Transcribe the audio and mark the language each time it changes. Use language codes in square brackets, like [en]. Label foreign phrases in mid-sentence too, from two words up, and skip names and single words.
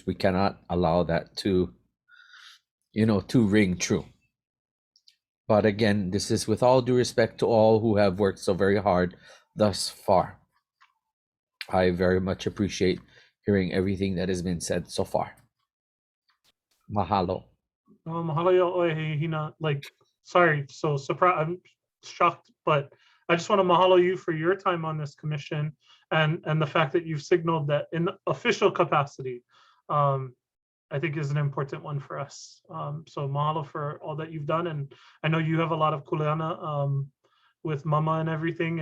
[en] We cannot allow that to, to ring true. But again, this is with all due respect to all who have worked so very hard thus far. I very much appreciate hearing everything that has been said so far. Mahalo. Mahalo Hina. Sorry, so surprised. I'm shocked, but I just want to mahalo you for your time on this commission and the fact that you've signaled that in the official capacity, I think is an important one for us. So mahalo for all that you've done. And I know you have a lot of kuleana with mama and everything.